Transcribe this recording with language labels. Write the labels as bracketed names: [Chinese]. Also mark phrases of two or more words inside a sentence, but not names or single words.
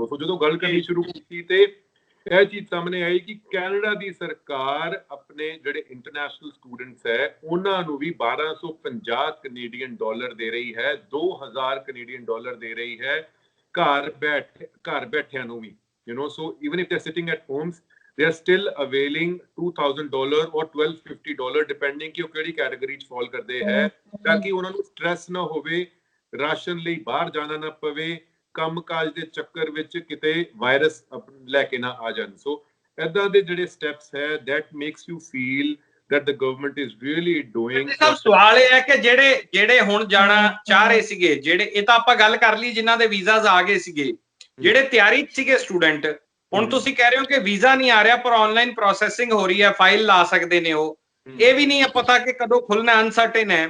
[Punjabi] ਸੋ ਜਦੋਂ ਗੱਲ ਕਰਨੀ ਸ਼ੁਰੂ ਕੀਤੀ ਤੇ ਇਹ ਚੀਜ਼ ਸਾਹਮਣੇ ਆਈ ਕਿ ਕੈਨੇਡਾ ਦੀ ਸਰਕਾਰ ਆਪਣੇ ਜਿਹੜੇ [English] international students [Punjabi] ਹੈ ਉਹਨਾਂ ਨੂੰ ਵੀ 1250 [English] Canadian dollar [Punjabi] ਦੇ ਰਹੀ ਹੈ, 2000 [English] Canadian dollar [Punjabi] ਦੇ ਰਹੀ ਹੈ ਘਰ ਬੈਠਿਆਂ ਨੂੰ ਵੀ। [English] so even if they are sitting at homes, they are still availing $2,000 or $1,250 depending [Punjabi] ਕਿ ਉਹ ਕਿਹੜੀ ਕੈਟਾਗਰੀ ਚ ਫਾਲ ਕਰਦੇ ਹੈ, ਤਾਂ ਕਿ ਉਹਨਾਂ ਨੂੰ ਸਟ੍ਰੈਸ ਨਾ ਹੋਵੇ, ਰਾਸ਼ਨ ਲਈ ਬਾਹਰ ਜਾਣਾ ਨਾ ਪਵੇ, ਕੰਮਕਾਜ ਦੇ ਚੱਕਰ ਵਿੱਚ ਕਿਤੇ ਵਾਇਰਸ ਲੈ ਕੇ ਨਾ ਆ ਜਾਣ। ਸੋ ਏਦਾਂ ਦੇ ਜਿਹੜੇ ਸਟੈਪਸ ਹੈ [English] that makes you feel that the government is really doing. [Punjabi] ਸਭ ਸਵਾਲ ਇਹ ਹੈ ਕਿ ਜਿਹੜੇ ਹੁਣ ਜਾਣਾ ਚਾਹ ਰਹੇ ਸੀਗੇ, ਜਿਹੜੇ ਇਹ ਤਾਂ ਆਪਾਂ ਗੱਲ ਕਰ ਲਈ ਜਿਨ੍ਹਾਂ ਦੇ ਵੀਜ਼ਾਸ ਆ ਗਏ ਸੀਗੇ, ਜਿਹੜੇ ਤਿਆਰੀ ਸੀਗੇ ਸਟੂਡੈਂਟ, ਹੁਣ ਤੁਸੀਂ ਕਹਿ ਰਹੇ ਹੋ ਕਿ ਵੀਜ਼ਾ ਨਹੀਂ ਆ ਰਿਹਾ ਪਰ [English] online processing [Punjabi] ਹੋ ਰਹੀ ਹੈ, ਫਾਈਲ ਲਾ ਸਕਦੇ ਨੇ ਉਹ, ਇਹ ਵੀ ਨਹੀਂ ਪਤਾ ਕਿ ਕਦੋਂ ਖੁੱਲਣਾ, ਅਨਸਰਟਨ ਹੈ।